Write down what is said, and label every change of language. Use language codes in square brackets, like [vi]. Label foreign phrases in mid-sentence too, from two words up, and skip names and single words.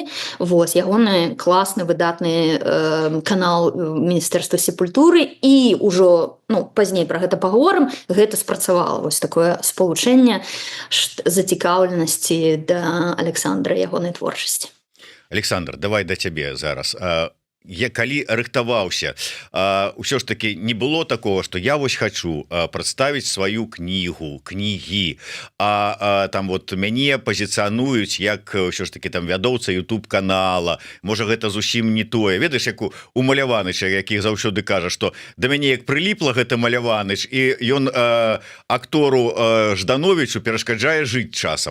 [be] Вось ягоны класны выдатны канал міністэрства сепультуры, і ўжо ну пазней пра гэта паговорым, гэта спрацавала, вось такое спалучэнне зацікаўленасці да Александра ягонай творчасці. Александр, давай да цябе зараз. Я калі рыхтаваўся, ўсё ж таки [ru] не было такого, что [be] я вось хочу прадставіць сваю кнігі, там вот мяне пазіцыянуюць як ўсё ж таки там вядоўца YouTube канала, можа гэта зусім не тое, ведаеш, як у Маляваныча, які заўсёды кажа, что да мяне як прыліпла гэта Маляваныч, і ён актору Ждановичу перашкаджае жыць часам.